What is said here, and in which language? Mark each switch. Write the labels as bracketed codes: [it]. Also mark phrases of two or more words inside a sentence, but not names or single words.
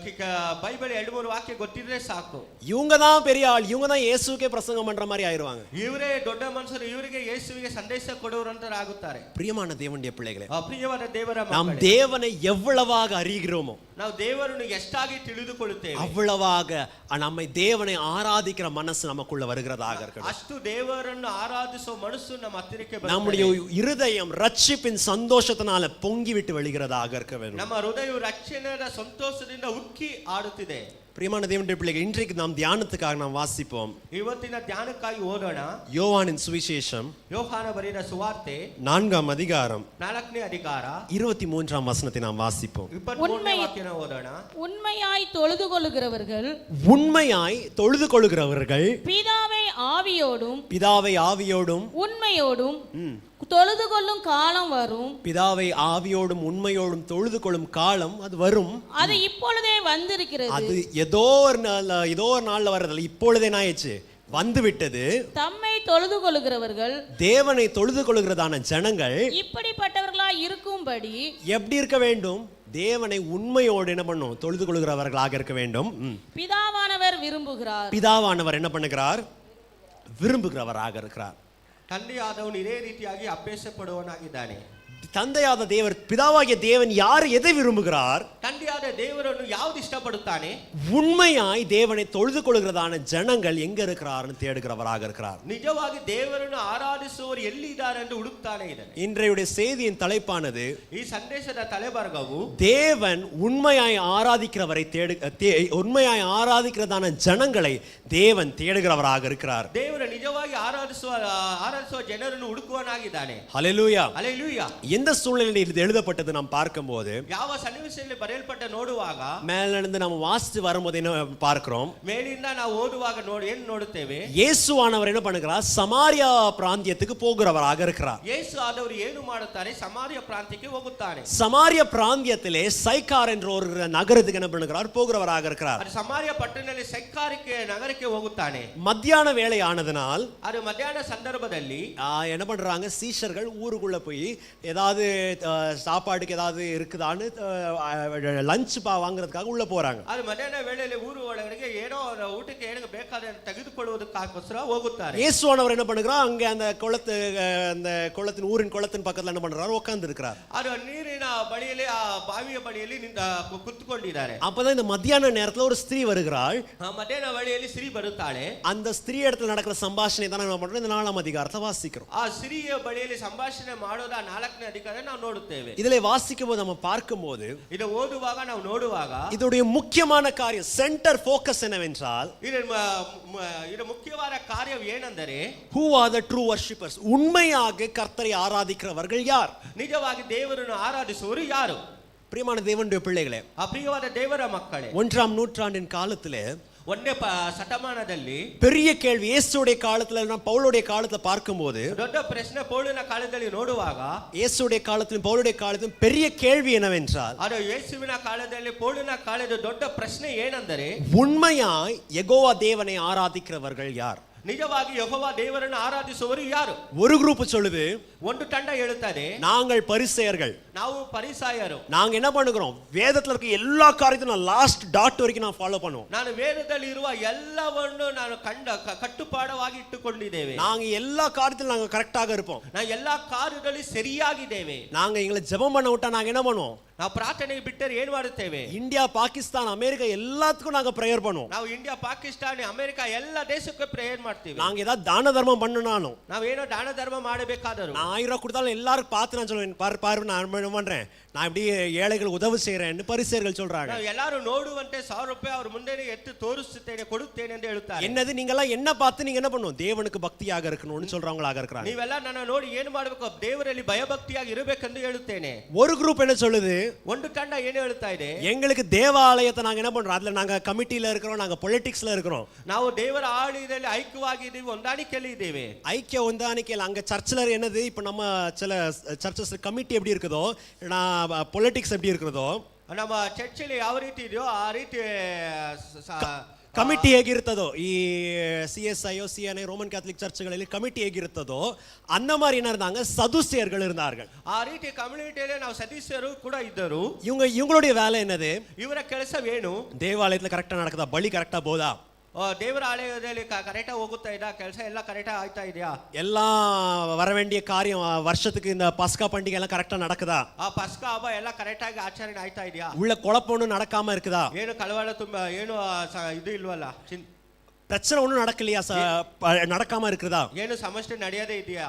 [kn] ಬೈಬಲ್ 2-3 ವಾಕ್ಯ ಗೊತ್ತಿದ್ರೆ ಸಾಕು. [ta] இவங்க தான் பெரிய ஆள், இவங்க தான் இயேசுக்கே பிரசங்கம் பண்ற மாதிரி ஆயிருவாங்க. [kn] ಇವರೇ ದೊಡ್ಡ ಮನುಷ್ಯರು, ಇವರಿಗೆ ಯೇಸುವಿಗೆ ಸಂದೇಶ ಕೊಡುವರಂತರಾಗುತ್ತಾರೆ. [ta] பிரியமான தேவனுடைய பிள்ளைகளே, [kn] ಪ್ರಿಯವಾದ ದೇವರ [ta] நாம் [kn] ಮಕ್ಕಳೇ, [ta] தேவனை எவ்வளவாக அறிகிறோமோ, [kn] ನಾವು ದೇವರನ್ನು ಎಷ್ಟಾಗಿ ತಿಳಿದುಕೊಳ್ಳುತ್ತೇವೆ, [ta] அவ்வளவாக நம்மை தேவனை ஆராதிக்கிற மனசு நமக்குள்ள வருகிறதாக இருக்கணும். [kn] ಅಷ್ಟು ದೇವರನ್ನು ಆರಾಧಿಸುವ ಮನಸ್ಸು ನಮ್ಮ ಹತ್ತಿರಕ್ಕೆ ಬರುತ್ತದೆ. [ta] நம்முடைய இருதயம் ரட்சிப்பின் சந்தோஷத்தினால பொங்கி விட்டு வெளிகிறதாக இருக்க வேண்டும். [kn] ನಮ್ಮ ಹೃದಯವು ರಕ್ಷಣೆಯ ಸಂತೋಷದಿಂದ ಉಕ್ಕಿ ಆಡುತ್ತಿದೆ. [ta] பிரியமான தேவனுடைய பிள்ளைகள், இன்றைக்கு நாம் தியானத்துக்காக நாம் வாசிப்போம். [kn] ಇವತ್ತಿನ ಧ್ಯಾನಕ್ಕಾಗಿ ಓದೋಣ. [ta] யோவானின் சுவிசேஷம் [kn] ಯೋಹಾನ ಬರೆದ ಸುವಾರ್ತೆ [ta] 4ஆம் அதிகாரம் [kn] 4ನೇ ಅಧಿಕಾರ [ta] 23ஆம் வசனத்தை நாம் வாசிப்போம். [kn] 23ನೇ ವಾಕ್ಯನ ಓದೋಣ. [ta] உண்மையாய் தொழுது கொள்ளுகிறவர்கள், உண்மையாய் தொழுது கொள்கிறவர்கள் பிதாவை ஆவியோடும் பிதாவை ஆவியோடும் உண்மையோடும் தொழுது கொள்ளும் காலம் வரும். பிதாவை ஆவியோடும் உண்மையோடும் தொழுது கொள்ளும் காலம் அது வரும். அது இப்பொழுதே வந்திருக்கிறது. அது ஏதோ ஒரு நாள்ல வர்றதில்ல, இப்பொழுதே ஆயிடுச்சு, வந்து விட்டது. தம்மை தொழுது கொள்ளுகிறவர்கள், தேவனை தொழுது கொள்கிறதான ஜனங்கள் இப்படிப்பட்டவர்களாய் இருக்கும்படி எப்படி இருக்க வேண்டும், தேவனை உண்மையோடு என்ன பண்ணும், தொழுது கொள்கிறவர்களாக இருக்க வேண்டும். பிதாவானவர் விரும்புகிறார். பிதாவானவர் என்ன பண்ணுகிறார், விரும்புகிறவராக இருக்கிறார். [kn] ತಂದೆಯಾದವನು ಇದೇ ರೀತಿಯಾಗಿ ಅಭ್ಯಾಸ ಪಡುವವನಾಗಿದ್ದಾನೆ. [ta] தந்தையாத தேவர், பிதாவாகிய தேவன் யார் எதை விரும்புகிறார், [kn] ತಂದೆಯಾದ ದೇವರನ್ನು ಯಾವುದು ಇಷ್ಟಪಡುತ್ತಾನೆ, [ta] உண்மையாய் தேவனை தொழுது கொள்கிறதான ஜனங்கள் எங்க இருக்கிறார்னு தேடுகிறவராக இருக்கிறார். [kn] ನಿಜವಾಗಿ ದೇವರನ್ನು ಆರಾಧಿಸುವವರು ಎಲ್ಲಿದ್ದಾರೆ ಎಂದು ಹುಡುಕ್ತಾನೆ ಇದ್ದಾನೆ. [ta] இன்றைய செய்தியின் தலைப்பானது, [kn] ಈ ಸಂದೇಶದ ತಲೆಬರಹವು [ta] தேவன் உண்மையாய் ஆராதிக்கிறவரை உண்மையாய் ஆராதிக்கிறதான ஜனங்களை தேவன் தேடுகிறவராக இருக்கிறார். [kn] ದೇವರು ನಿಜವಾಗಿ ಆರಾಧಿಸುವ ಜನರನ್ನು ಹುಡುಕುವನಾಗಿದ್ದಾನೆ. [ta] ஹல்லேலூயா. [kn] ಹಲ್ಲೆಲೂಯಾ. [ta] எந்த சூழ்நிலையில் இது எழுதப்பட்டது நாம் பார்க்கும்போது, [kn] ಯಾವ ಸನ್ನಿವೇಶದಲ್ಲಿ ಬರೆಯಲ್ಪಟ್ಟ ನೋಡುವಾಗ, [ta] மேலிருந்து நம்ம வாசித்து வரும்போது என்ன பார்க்கிறோம், [kn] ಮೇಲಿಂದ ನಾವು ಓದುವಾಗ ಏನು ನೋಡುತ್ತೇವೆ, [ta] இயேசுவானவர் என்ன பண்ணுகிறார், சமாரியா பிராந்தியத்துக்கு போகிறவராக இருக்கிறார். [kn] ಯೇಸು ಆದವರು ಏನು ಮಾಡುತ್ತಾರೆ, ಸಮಾರ್ಯ ಪ್ರಾಂತ್ಯಕ್ಕೆ ಹೋಗುತ್ತಾನೆ. [ta] சமாரிய பிராந்தியத்திலே சைக்கார் என்ற ஒரு நகரத்துக்கு என்ன பண்ணுகிறார், போகிறவராக இருக்கிறார். [kn] ಅದು ಸಮಾರ್ಯ ಪಟ್ಟಣದಲ್ಲಿ ಸೈಕಾರಿಕೆ ನಗರಕ್ಕೆ ಹೋಗುತ್ತಾನೆ. [ta] மத்தியான வேளை ஆனதனால் அது மத்தியான ಸಂದರ್ಭದಲ್ಲಿ என்ன பண்றாங்க, சீஷர்கள் ஊருக்குள்ள போய் ஏதாவது சாப்பாடுக்கு ஏதாவது இருக்குதான்னு லஞ்ச் வாங்குறதுக்காக உள்ள போறாங்க. [kn] ಅದು ಮಧ್ಯಾಹ್ನ ವೇಳೆಯಲ್ಲಿ ಊರು ಒಳಗಡೆ ಏನೋ ಊಟಕ್ಕೆ ಏನು ಬೇಕಾದ ತೆಗೆದುಕೊಳ್ಳುವುದಕ್ಕೋಸ್ಕರ ಹೋಗುತ್ತಾರೆ. [ta] இயேசுவானவர் என்ன பண்ணுகிறார், அங்க அந்த குளத்தின் ஊரின் குளத்தின் பக்கத்துல என்ன பண்றாரு, உட்கார்ந்து இருக்கிறார். [kn] ಅದು ನೀರಿನ ಬಳಿಯಲ್ಲಿ ಆ ಬಾವಿಯ ಬಳಿಯಲ್ಲಿ ಕುಳಿತುಕೊಂಡಿದ್ದಾರೆ. [ta] அப்பதான் இந்த மத்தியான நேரத்துல ஒரு ஸ்திரீ வருகிறாள். ಮಧ್ಯಾಹ್ನ ವೇಳೆಯಲ್ಲಿ ಸ್ತ್ರೀ ಬರುತ್ತಾಳೆ. அந்த ஸ்திரீ இடத்துல நடக்கிற சம்பாஷணை தான் நம்ம பண்றோம். இந்த 4ஆம் அதிகாரத்தை வாசிக்கிறோம். [kn] ಆ ಸ್ತ್ರೀಯ ಬಳಿಯಲ್ಲಿ ಸಂಭಾಷಣೆ ಮಾಡೋದ 4ನೇ ಅಧಿಕಾರ ನಾವು ನೋಡುತ್ತೇವೆ. [ta] இதிலே வாசிக்கும் போது நம்ம பார்க்கும்போது, [kn] ಇದು ಓದುವಾಗ ನಾವು ನೋಡುವಾಗ [ta] இதோடைய முக்கியமான காரியம், [en] center focus [ta] என்னவென்றால், [kn] ಇದು ಮುಖ್ಯವಾದ ಕಾರ್ಯವು ಏನೆಂದರೆ, [en] who are the true worshippers, [ta] உண்மையாக கர்த்தரை ஆராதிக்கிறவர்கள் யார், [kn] ನಿಜವಾಗಿ ದೇವರನ್ನು ಆರಾಧಿಸುವವರು ಯಾರು. [ta] பிரியமான தேவனுடைய பிள்ளைகளே, [kn] ಪ್ರಿಯವಾದ ದೇವರ ಮಕ್ಕಳೇ, [ta] 1ஆம் நூற்றாண்டின் காலத்திலே [kn] 1ನೇ ಶತಮಾನದಲ್ಲಿ [ta] பெரிய கேள்வி, இயேசுடைய காலத்துல பவுலுடைய காலத்துல பார்க்கும்போது, [kn] ದೊಡ್ಡ ಪ್ರಶ್ನೆ ಪೌಲನ ಕಾಲದಲ್ಲಿ ನೋಡುವಾಗ, [ta] இயேசுடைய காலத்திலும் பவுலுடைய காலத்திலும் பெரிய கேள்வி என்னவென்றால், [kn] ಅದು ಯೇಸುವಿನ ಕಾಲದಲ್ಲಿ ಪೌಲನ ಕಾಲದ ದೊಡ್ಡ ಪ್ರಶ್ನೆ ಏನೆಂದರೆ, [ta] உண்மையாய் யெகோவா தேவனை ஆராதிக்கிறவர்கள் யார், [kn] ನಿಜವಾಗಿ ಯೆಹೋವ ದೇವರನ್ನು ಆರಾಧಿಸುವವರು ಯಾರು. [ta] ஒரு குரூப் சொல்லுது, [kn] ಒಂದು ತಂಡ ಹೇಳುತ್ತದೆ, [ta] நாங்கள் பரிசேயர்கள், [kn] ನಾವು ಪರಿಸಾಯರು. [ta] நாங்க என்ன பண்ணுகிறோம், வேதத்துல இருக்க எல்லா காரியத்தையும் நான் [en] last dot [ta] வரைக்கும் நான் ஃபாலோ பண்ணுவோம். [kn] ನಾನು ವೇದದಲ್ಲಿ ಇರುವ ಎಲ್ಲವನ್ನು ನಾನು ಕಟ್ಟುಪಾಡವಾಗಿ ಇಟ್ಟುಕೊಂಡಿದ್ದೇವೆ. [ta] நாங்க எல்லா காரியத்திலும் நாங்க கரெக்டாக இருப்போம். [kn] ನಾವು ಎಲ್ಲಾ ಕಾರ್ಯದಲ್ಲಿ ಸರಿಯಾಗಿದ್ದೇವೆ. [ta] நாங்க எங்களை ஜெபம் பண்ண விட்டா நாங்க என்ன பண்ணுவோம், [kn] ನಾವು ಪ್ರಾರ್ಥನೆಗೆ ಬಿಟ್ಟರೆ ಏನು ಮಾಡುತ್ತೇವೆ? [ta] இந்தியா பாகிஸ்தான் அமெரிக்கா எல்லாத்துக்கும் நாங்க பிரேயர் பண்ணுவோம். [kn] ನಾವು ಇಂಡಿಯಾ ಪಾಕಿಸ್ತಾನ ಅಮೆರಿಕ ಎಲ್ಲ ದೇಶಕ್ಕೂ ಪ್ರೇಯರ್ ಮಾಡ್ತೀವಿ. [ta] நாங்க ஏதாவது தான தர்மம் பண்ணனாலும், [kn] ನಾವೇನೋ ದಾನ ಧರ್ಮ ಮಾಡಬೇಕಾದರೂ, [ta] நான் 1000 ரூபாய் கொடுத்தாலும் எல்லாரும் பார்த்து நான் சொல்லுவேன், பாரு நான் என்ன பண்றேன், நான் இப்படி ஏழைகளுக்கு உதவி செய்யறேன்னு பரிசேயர்கள் சொல்றாங்க. [kn] ನಾವು ಎಲ್ಲರೂ ನೋಡುವಂತೆ 1000 ರೂಪಾಯಿ ಅವ್ರ ಮುಂದೆ ಎತ್ತು ತೋರಿಸುತ್ತೇನೆ, ಕೊಡುತ್ತೇನೆ ಎಂದು ಹೇಳುತ್ತಾರೆ. [ta] என்னது நீங்க எல்லாம் என்ன பார்த்து நீங்க என்ன பண்ணுவோம்? தேவனுக்கு பக்தியாக இருக்கணும்னு சொல்றவங்களாக இருக்காங்க. [kn] ನೀವೆಲ್ಲ ನನ್ನ ನೋಡಿ ಏನು ಮಾಡಬೇಕು? ದೇವರಲ್ಲಿ ಭಯಭಕ್ತಿಯಾಗಿ ಇರಬೇಕೆಂದು ಹೇಳುತ್ತೇನೆ. [ta] ஒரு குரூப் என்ன சொல்லுது? [kn] ಒಂದು ತಂಡ ಏನು ಹೇಳ್ತಾ ಇದೆ? [ta] எங்களுக்கு தேவாலயத்தை நாங்க என்ன பண்றோம், அதுல நாங்க கமிட்டில இருக்கிறோம், நாங்க பொலிட்டிக்ஸ்ல இருக்கிறோம், [kn] ನಾವು ದೇವರ ಆಡಳಿತದಲ್ಲಿ ಐಕ್ಯವಾಗಿದ್ದೀವಿ, ಹೊಂದಾಣಿಕೆಯಲ್ಲಿ ಇದ್ದೇವೆ. [ta] ஐக்கிய ಹೊಂದಾಣಿಕೆಯಲ್ಲಿ அங்க சர்ச்சில் என்னது, இப்ப நம்ம சில [en] churches committee [ta] எப்படி இருக்குதோ, நான் பொலிட்டிக்ஸ் எப்படி இருக்கிறதோ, [kn] ನಮ್ಮ ಚರ್ಚಲ್ಲಿ ಯಾವ ರೀತಿ ಇದೆಯೋ ಆ ರೀತಿ ಕಮಿಟಿ ಹೇಗಿರ್ತದೋ, ಈ CSIO CNI ರೋಮನ್ ಕ್ಯಾಥಲಿಕ್ ಚರ್ಚ್ಗಳಲ್ಲಿ ಕಮಿಟಿ ಹೇಗಿರ್ತದೋ [ta] அந்த மாதிரி என்ன இருந்தாங்க, சதுசேயர்கள் இருந்தார்கள். [kn] ಆ ರೀತಿ ಕಮ್ಯುನಿಟಿಯಲ್ಲಿ ನಾವು ಸದಸ್ಯರು ಕೂಡ ಇದ್ದರು. [ta] இவங்களுடைய வேலை என்னது? [kn] ಇವರ ಕೆಲಸವೇನು? [ta] தேவாலயத்துல கரெக்டா நடக்குதா, பலி கரெக்டா போதா, [kn] ದೇವರ ಆಲಯದಲ್ಲಿ ಕರೆಕ್ಟಾಗಿ ಹೋಗುತ್ತಾ ಇದಾ, ಕೆಲಸ ಎಲ್ಲ ಕರೆಕ್ಟಾಗಿ ಆಯ್ತಾ ಇದೆಯಾ, [ta] எல்லாம் வர வேண்டிய காரியம் வருஷத்துக்கு இந்த பஸ்கா பண்டிகை எல்லாம் கரெக்டா நடக்குதா, [kn] ಆ ಪಸ್ಕ ಹಬ್ಬ ಎಲ್ಲ ಕರೆಕ್ಟಾಗಿ ಆಚರಣೆ ಆಯ್ತಾ ಇದೆಯಾ, [ta] உள்ள குழப்பம் ஒன்றும் நடக்காம இருக்குதா, [kn] ಏನು ಕಳವಳ ತುಂಬಾ ಏನು ಇದು ಇಲ್ವಲ್ಲ, [ta] பிரச்சனை ஒன்றும் நடக்கலையா, நடக்காம இருக்குதா, [kn] ಏನು ಸಮಸ್ಯೆ ನಡೆಯದೇ ಇದೆಯಾ,